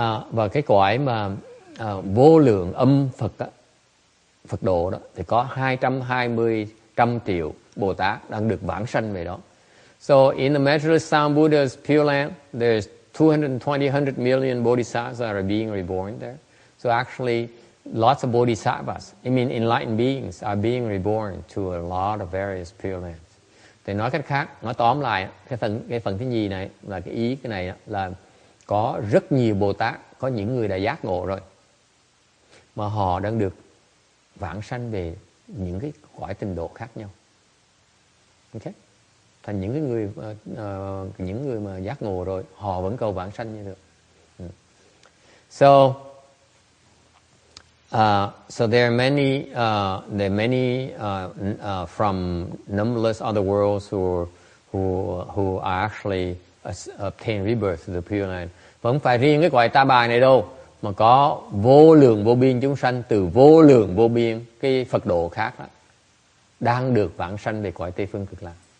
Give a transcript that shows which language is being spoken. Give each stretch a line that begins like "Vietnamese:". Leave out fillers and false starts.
Vietnamese: Và cái cõi mà vô lượng âm Phật độ đó thì có 220 trăm triệu Bồ Tát đang được vãng sanh về đó.
English: So in the measureless sound Buddha's Pure Land, there's 220 million bodhisattvas that are being reborn there. So actually, lots of bodhisattvas, enlightened beings are being reborn to a lot of various Pure Lands.
Vietnamese: Thì nói cách khác, nói tóm lại, cái phần thứ nhì này là cái ý cái này là có rất nhiều Bồ Tát, có những người đã giác ngộ rồi, mà họ đang được vãng sanh về những cái cõi tịnh độ khác nhau. Okay? Thành những người mà giác ngộ rồi, họ vẫn cầu vãng sanh như được.
English: So there are many from numberless other worlds who are actually obtain rebirth to the Pureland.
Vietnamese: Và không phải riêng cái cõi Ta Bà này đâu, mà có vô lượng vô biên chúng sanh từ vô lượng vô biên cái Phật độ khác đó, đang được vãng sanh về cõi Tây Phương Cực Lạc.